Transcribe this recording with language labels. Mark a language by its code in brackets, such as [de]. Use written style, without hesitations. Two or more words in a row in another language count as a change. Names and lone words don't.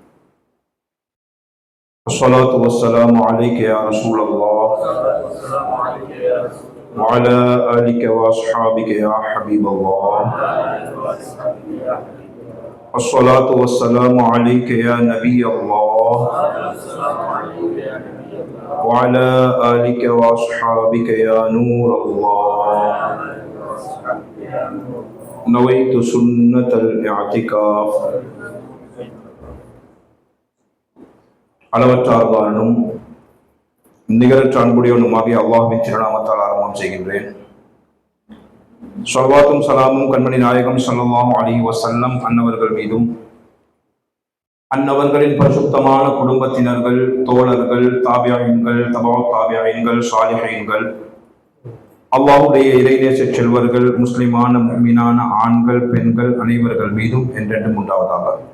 [ar] الصلاة والسلام عليك يا رسول الله وعلى آلك وأصحابك يا حبيب الله الصلاة والسلام عليك يا نبي الله وعلى آلك وأصحابك يا نور الله نويت سنة الاعتكاف [ta] அளவற்ற அருளாளனும் நிகரற்ற அன்புடையவனுமாகிய அல்லாஹ்வின் திருநாமத்தால் ஆரம்பம் செய்கின்றேன். ஸலவாத்தும் சலாமும் கண்மணி நாயகம் [ar] صلى الله عليه وسلم [ta] அன்னவர்கள் மீதும் அன்னவர்களின் பரிசுத்தமான குடும்பத்தினர்கள், தோழர்கள், தாபியீன்கள், தபஅத் தாபியீன்கள், சாலிஹீன்கள், அல்லாஹ்வுடைய இறைநேச செல்வர்கள், முஸ்லிமான முஃமினான ஆண்கள், பெண்கள் அனைவர்கள் மீதும் என்றென்றும் உண்டாவதாக.